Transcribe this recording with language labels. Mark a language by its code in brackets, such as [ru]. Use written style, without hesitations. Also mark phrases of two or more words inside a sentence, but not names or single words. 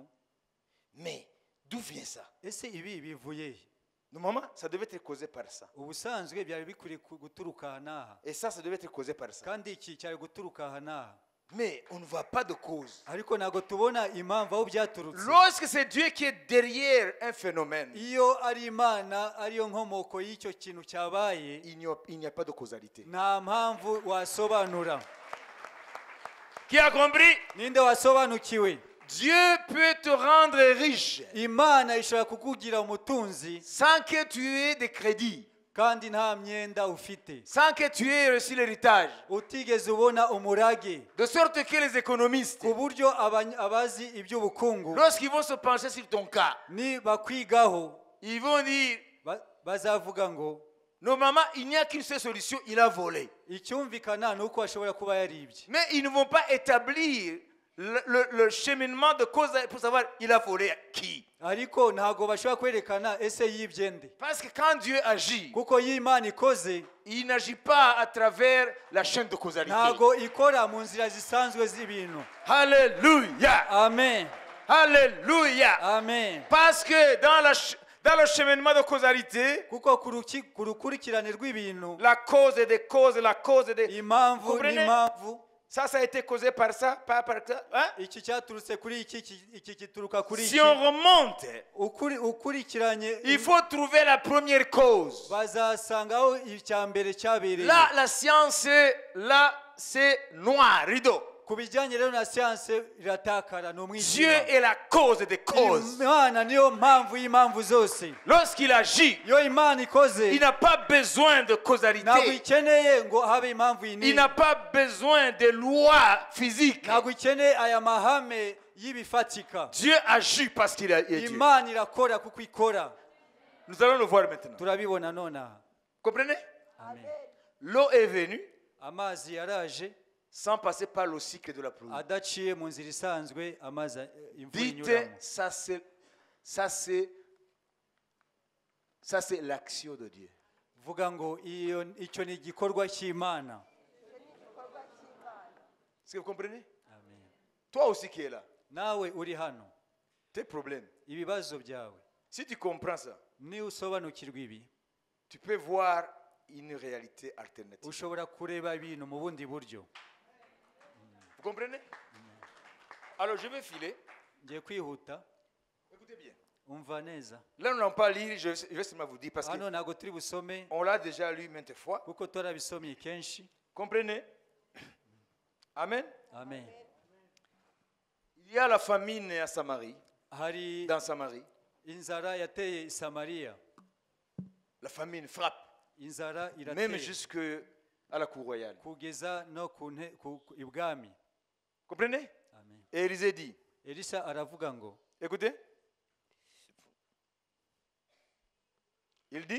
[fr] Mais d'où vient ça? [rw] Ese ibi bivuye he? [fr] Normalement, ça devait être causé par ça. [rw] Ubusanzwe byari bikwiriye guturuka aha n'aha, [fr] Et ça devait être causé par ça. [rw] kandi iki cyari guturuka aha n'aha, [fr] Mais on ne voit pas de cause. [rw] ariko ntabwo tubona impamvu aho byaturutse. [fr] Lorsque c'est Dieu qui est derrière un phénomène, [rw] Iyo ari Imana ariyo nkomoko y'icyo kintu cyabaye, [fr] il n'y a pas de causalité. [rw] nta mpamvu wasobanura. [fr] Qui a compris? [rw] Ninde wasobanukiwe? [fr] Dieu peut te rendre riche [rw] Imana ishobora kukugira umutunzi [fr] sans que tu aies de crédit, [rw] kandi nta myenda ufite, [fr] sans que tu aies reçu l'héritage. [rw] utigeze ubona umurage, [fr] De sorte que les économistes, [rw] ku buryo abazi iby'ubukungu [fr] lorsqu'ils vont se pencher sur ton cas, [rw] ni bakwigaho [fr] ils vont dire, [rw] bazavuga ngo [fr] normalement, il n'y a qu'une seule solution, il a volé. [rw] icyumvikana ni uko ashobora kuba yaribye, [fr] Mais ils ne vont pas établir le cheminement de cause pour savoir il a volé qui. [rw] ariko ntabwo bashobora kwerekana ese yibye nde. [fr] Parce que quand Dieu agit, [rw] Kuko iyo Imana ikoze [fr] il n'agit pas à travers la chaîne de causalité. [rw] ntabwo ikora mu nzira zisanzwe z'ibintu. [fr] Alléluia. [rw] Amen, [fr] Alléluia. [rw] amen. [fr] Parce que dans le cheminement de causalité, [rw] Kuko ku rukurikirane rw'ibintu, [fr] la cause des causes, la cause des... [rw] impamvu [fr] Comprenez? [rw] n'impamvu, [fr] Ça a été causé par ça, pas par ça. Hein? [rw] iki cyaturutse kuri iki gituruka kuri [fr] Si [rw] iki. [fr] on remonte, [rw] Ukurikiranye [fr] il faut trouver la première cause. [rw] bazasangaho icya mbere cyabereye. [fr] Là, la science, là, c'est noir, rideau. [rw] Ku bijyanye rero na siyanse iratakara, ni [fr] Dieu [rw] umwijima. [fr] est la cause des causes. [rw] Imana niyo mpamvu y'impamvu zose. [fr] Lorsqu'il agit, [rw] Iyo Imana ikoze [fr] il n'a pas besoin de [rw] ntabwo [fr] causalité. [rw] ikeneye ngo habe impamvu [fr] Il [rw] iyi [fr] n'a pas besoin de lois physiques. [rw] ntabwo ikeneye aya mahame y'ibifatika. [fr] Dieu agit parce qu'il est Dieu. [rw] Imana irakora kuko ikora. [fr] Nous allons le voir maintenant. [rw] Turabibona nonaha. [fr] Comprenez? [rw] Amen. [fr] L'eau est venue [rw] Amazi yaraje [fr] sans passer par le cycle de la pluie. [rw] adaciye mu nzira isanzwe, amazi imvura [fr] Dites, [rw] inyuramo. [fr] ça c'est l'action de Dieu. [rw] Vuga ngo icyo ni igikorwa cy'Imana. [fr] Est-ce que vous comprenez? [rw] Amen. [fr] Toi aussi qui es là, [rw] Nawe uri hano, [fr] tes problèmes. [rw] ibibazo byawe [fr] Si tu comprends ça, [rw] ni usobanukirwa ibi, [fr] tu peux voir une réalité alternative. [rw] ushobora kureba ibintu mu bundi buryo. [fr] Vous comprenez? Alors je vais filer. [rw] Ngiye kwihuta, [fr] Écoutez bien. [rw] umva neza. [fr] Là, nous n'allons pas lire, je vais seulement vous dire parce [rw] Hano ntabwo turi busome [fr] qu'on l'a déjà lu maintes fois. [rw] kuko turabisomye kenshi. [fr] Comprenez? Amen. [rw] Amen. [fr] Il y a la famine à Samarie, [rw] Hari [fr] dans Samarie. [rw] inzara yateye i Samariya. [fr] La famine frappe, [rw] Inzara [fr] même [rw] irateye [fr] jusqu'à la cour royale. [rw] kugeza no ku ibwami. [fr] Comprenez? [rw] Amen. [fr] Et Élisée dit, [rw] Elisa aravuga ngo, [fr] écoutez, il dit,